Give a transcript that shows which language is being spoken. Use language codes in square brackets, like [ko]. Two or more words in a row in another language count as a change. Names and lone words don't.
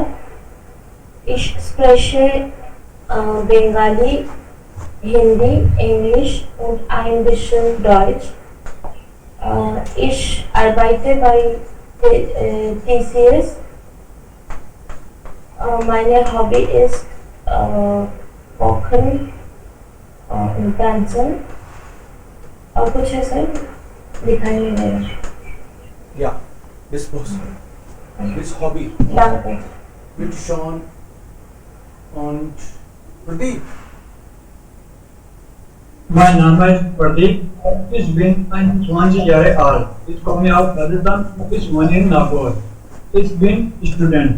[de] Ich spreche Bengali, Hindi, Englisch und ein bisschen Deutsch. Ich arbeite bei TCS. Meine Hobby ist Kochen und Tanzen. [hi] और कुछ है सर दिखाई नहीं दे रहा. [de] Ja, [en] this was his hobby. [de] Danke. Bitte schon. Und Pradeep. Mein Name ist Pradeep. Ich bin 21 Jahre alt. Ich komme aus Rajasthan. Ich wohne in Nagpur. Ich bin Student.